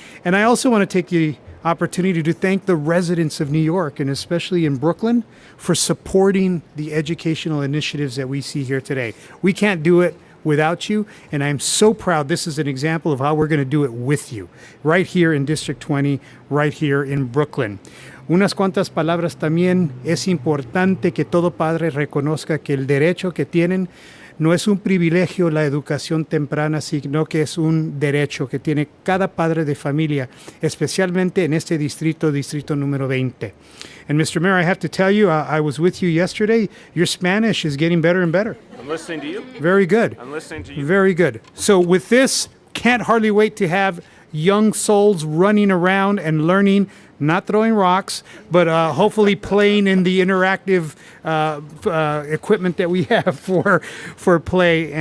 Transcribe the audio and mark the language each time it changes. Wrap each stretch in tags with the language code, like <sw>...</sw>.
<en>And I also want to take the opportunity to thank the residents of New York, and especially in Brooklyn, for supporting the educational initiatives that we see here today. We can't do it without you, and I'm so proud this is an example of how we're going to do it with you, right here in District 20, right here in Brooklyn.</en> <es>Unas cuantas palabras también. Es importante que todo padre reconozca que el derecho que tienen no es un privilegio la educación temprana, sino que es un derecho que tiene cada padre de familia, especialmente en este distrito número 20.</es> <en>And Mr. Mayor, I have to tell you, I was with you yesterday. Your Spanish is getting better and better. I'm listening to you. Very good. I'm listening to you. Very good. So with this, can't hardly wait to have young souls running around and learning, not throwing rocks, but hopefully playing in the interactive equipment that we have for play.</en>